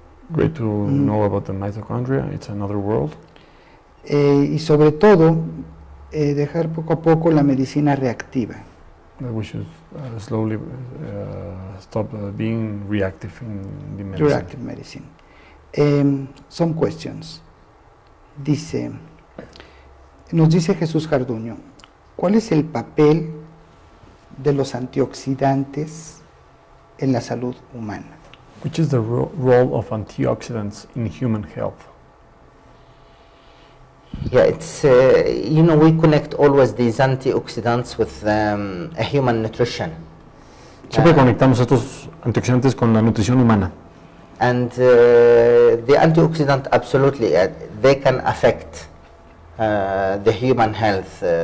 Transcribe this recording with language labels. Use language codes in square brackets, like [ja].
[en] Great to know about the mitochondria, it's another world. [es] Y sobre todo, dejar poco a poco la medicina reactiva. [en] That we should slowly stop being reactive in the medicine. Reactive medicine. Some questions. [es] Nos dice Jesús Jarduño, ¿cuál es el papel de los antioxidantes en la salud humana? [en] Which is the role of antioxidants in human health? Yeah, it's we connect always these antioxidants with a human nutrition. [es] Siempre conectamos estos antioxidantes con la nutrición humana. [en] And the antioxidant, absolutely, they can affect the human health.